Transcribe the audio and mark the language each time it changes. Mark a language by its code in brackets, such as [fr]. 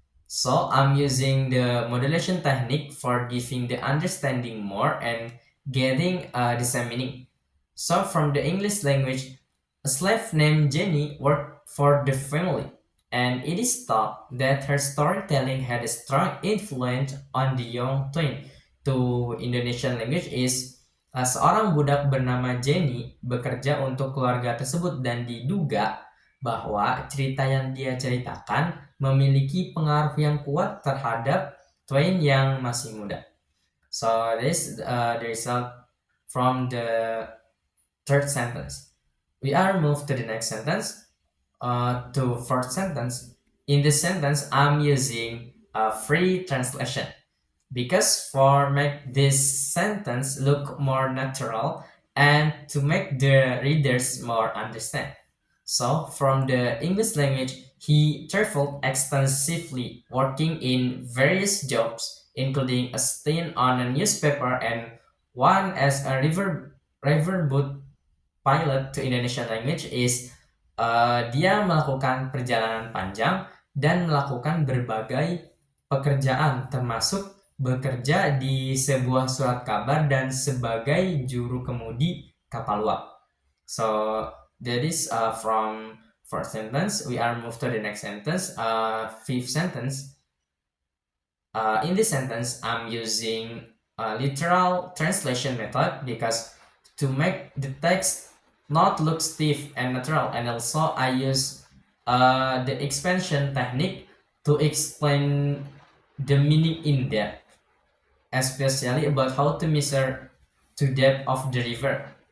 [en] So I'm using the modulation technique for giving the understanding more and getting the same meaning. So from the English language, a slave named Jenny worked for the family, and it is thought that her storytelling had a strong influence on the young Twain. To Indonesian language is [id] seorang budak bernama Jenny bekerja untuk keluarga tersebut dan diduga bahwa cerita yang dia ceritakan memiliki pengaruh yang kuat terhadap Twain yang masih muda. [en] So this the result from the third sentence. We are moved to the next sentence, to fourth sentence. In this sentence, I'm using a free translation because for make this sentence look more natural and to make the readers more understand. So from the English language, he traveled extensively, working in various jobs, including a stint on a newspaper and one as a riverboat pilot. To Indonesian language is [id] dia melakukan perjalanan panjang dan melakukan berbagai pekerjaan, termasuk bekerja di sebuah surat kabar dan sebagai juru kemudi kapal uap. [en] So that is from first sentence. We are moved to the next sentence. Fifth sentence. In this sentence, I'm using a literal translation method because to make the text not look stiff and natural, and also I use the expansion technique to explain the meaning in depth, especially about how to measure to depth of the river.